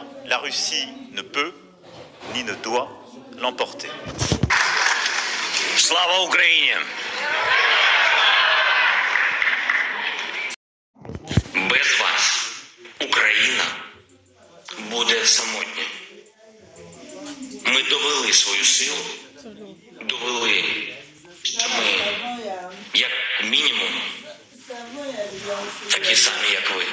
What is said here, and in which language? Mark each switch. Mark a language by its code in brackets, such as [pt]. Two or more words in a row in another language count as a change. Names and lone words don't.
[fr] La Russie ne peut, ni ne doit, l'emporter. [uk] Слава Україні! Без вас Україна буде самотня. Ми довели свою силу, довели, що ми, як мінімум, такі самі, як ви.